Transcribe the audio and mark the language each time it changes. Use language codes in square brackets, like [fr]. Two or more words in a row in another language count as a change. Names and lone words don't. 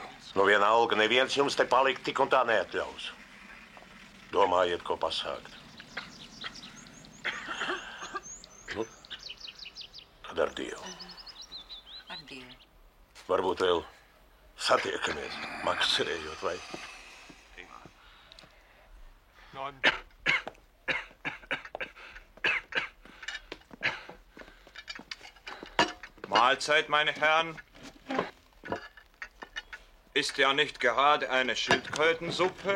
[lv] Nu vienalga, neviens jums te palikt tik un tā neatļaus. Domājiet, ko pasākt. Nu, tad ar Dievu. Ar Dievu. Varbūt vēl satiekamies, makšķerējot, vai? [de] Mahlzeit, meine Herren. Ist ja nicht gerade eine Schildkrötensuppe.